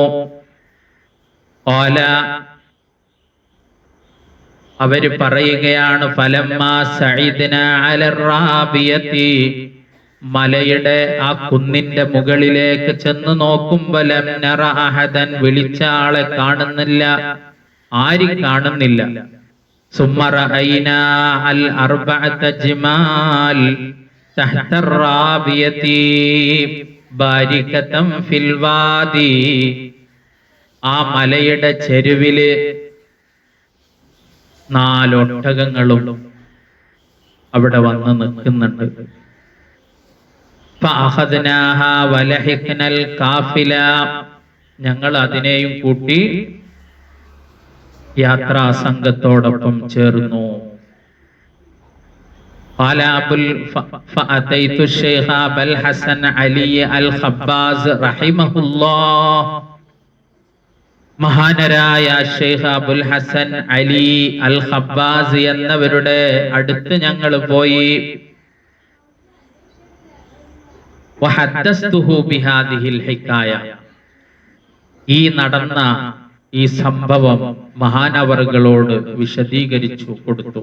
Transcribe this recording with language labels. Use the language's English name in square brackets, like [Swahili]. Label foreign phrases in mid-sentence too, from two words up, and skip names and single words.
[Malayalam] ഖാല, അവര് പറയുകയാണ്, [Arabic] فلما صعدنا على الرابية, [Malayalam] മലയുടെ ആ കുന്നിന്റെ മുകളിലേക്ക് ചെന്ന് നോക്കുമ്പോൾ [Arabic] لم نر أحدا, [Malayalam] വിളിച്ച ആളെ കാണുന്നില്ല, ആരും കാണുന്നില്ല. [Arabic] ثم رأينا الأربعة جمال تحت الرابية باركة في الوادي. [Malayalam] ആ മലയുടെ ചെരുവില് 4 ഒട്ടകങ്ങളും അവിടെ വന്ന് നിൽക്കുന്നുണ്ട്. [Arabic] فأخذناها ولحقنا القافلة, [Malayalam] ഞങ്ങൾ അതിനെയും കൂട്ടി യാത്രാ സംഘത്തോടൊപ്പം ചേർന്നു. [Arabic] قال فأتيت الشيخ أبا الحسن علي الخباز رحمه الله. [Malayalam] മഹാനരായ ഷെയ്ഖ് അബുൽ ഹസൻ അലി അൽ ഖബ്ബാസ് എന്നവരുടെ അടുത്ത് ഞങ്ങൾ പോയി. [Arabic] وحدثته بهذه الحكاية, [Malayalam] ഈ നടന്ന ഈ സംഭവം മഹാനവറുകളോട് വിശദീകരിച്ചു കൊടുത്തു.